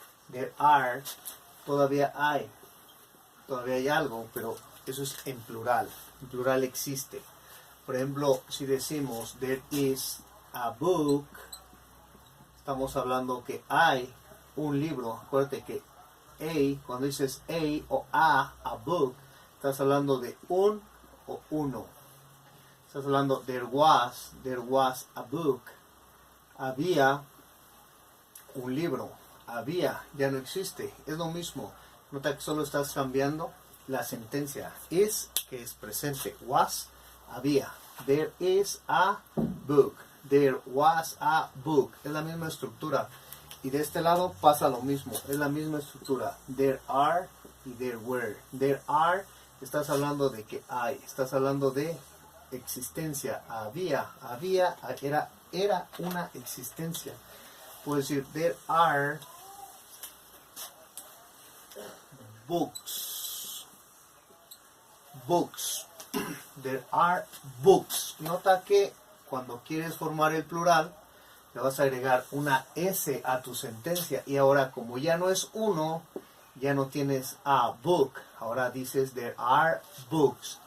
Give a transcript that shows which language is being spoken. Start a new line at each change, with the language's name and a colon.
English: There are,
Spanish: todavía hay algo, pero eso es en plural existe. Por ejemplo, si decimos
English: there is a book,
Spanish: estamos hablando que hay un libro. Acuérdate que cuando dices a o
English: a book,
Spanish: estás hablando de un o uno. Estás hablando
English: there was a book.
Spanish: Había un libro. Había, ya no existe. Es lo mismo. Nota que solo estás cambiando la sentencia.
English: Is,
Spanish: que es presente.
English: Was,
Spanish: había.
English: There is a book. There was a book.
Spanish: Es la misma estructura. Y de este lado pasa lo mismo. Es la misma estructura.
English: There are
Spanish: y
English: there were. There are,
Spanish: estás hablando de que hay. Estás hablando de existencia. Había, era una existencia. Puedes decir
English: there are books. Books. There are books.
Spanish: Nota que cuando quieres formar el plural, le vas a agregar una S a tu sentencia. Y ahora, como ya no es uno, ya no tienes
English: a book.
Spanish: Ahora dices
English: there are books.